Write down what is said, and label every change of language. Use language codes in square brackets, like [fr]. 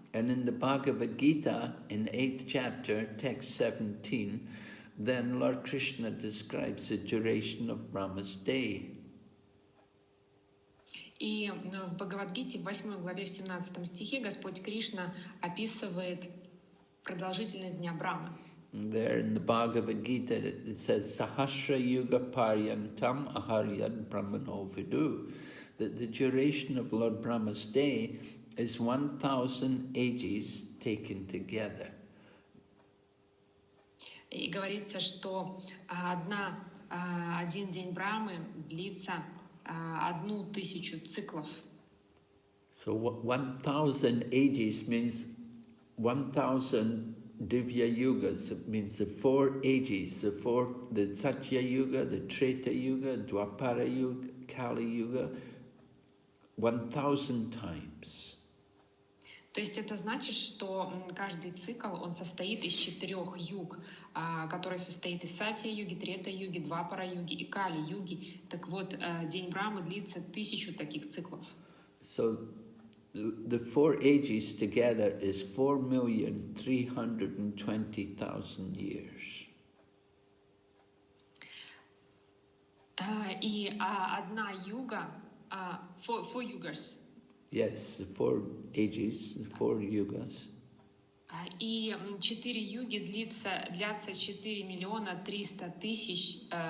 [en] And in the Bhagavad Gita, in the 8th chapter, text 17, then Lord Krishna describes the duration of Brahma's day. [ru] И в Бхагавад-гите в 8 главе в 17 стихе Господь Кришна описывает продолжительность дня Брамы. [en] There in the Bhagavad Gita it says [sa] Sahasra Yuga Paryantam Aharyad Brahmano Vidu, [en] that the duration of Lord Brahma's day is 1,000 ages taken together. [ru] И говорится, что один день Брамы длится 1000 циклов. [en] So 1,000 ages means 1,000 Divya Yugas. It means the 4 ages, the Satya Yuga, the Treta Yuga, Dwapara Yuga, Kali Yuga, 1,000 times. [ru] То есть это значит, что каждый цикл, он состоит из 4 юг, который состоит из Сатья-юги, Трета-юги, Двапара-юги и Кали-юги. Так вот, день Брамы длится 1000 таких циклов. [en] So the 4 ages together is 4,320,000 years. [ru] И одна юга, [en] four yugas. Yes, the 4 ages, the 4 yugas. [ru] И 4 юги длятся 4 миллиона 300 тысяч,